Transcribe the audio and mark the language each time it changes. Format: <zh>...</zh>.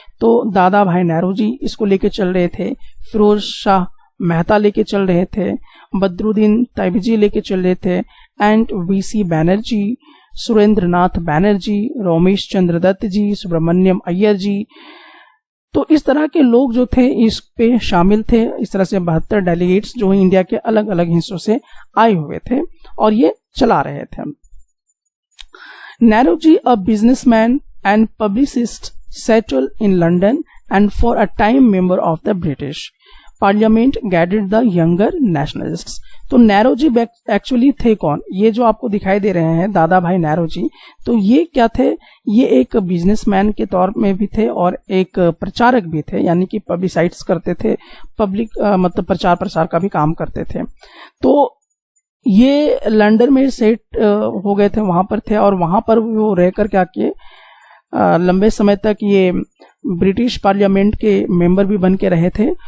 <hi>तो दादा भाई नौरोजी इसको लेके चल रहे थे, फिरोज शाह मेहता लेके चल रहे थे, बदरुद्दीन तैयबजी लेके चल रहे थे, एंड वीसी बैनर्जी, सुरेंद्र नाथ बैनर्जी, रोमेश चंद्र दत्त जी, सुब्रमण्यम अय्यर जी। तो इस तरह के लोग जो थे इस पे शामिल थे। इस तरह से 72 डेलीगेट्स जो इंडिया के अलग अलग हिस्सों से आए हुए थे और ये चला रहे थे।</hi> <en>Naoroji, a businessman and publicist, settled in London and for a time member of the British Parliament, guided the younger nationalists।</en> <hi>तो नौरोजी एक्चुअली थे कौन? ये जो आपको दिखाई दे रहे हैं दादा भाई नौरोजी, तो ये क्या थे? ये एक बिजनेसमैन के तौर में भी थे और एक प्रचारक भी थे, यानी कि पब्लिसाइट्स करते थे, पब्लिक मतलब प्रचार प्रसार का भी काम करते थे। तो ये लंदन में सेट हो गए थे, वहां पर थे और वहां पर वो रहकर क्या किए, लंबे समय तक ये ब्रिटिश पार्लियामेंट के मेंबर भी बन के रहे थे।</hi>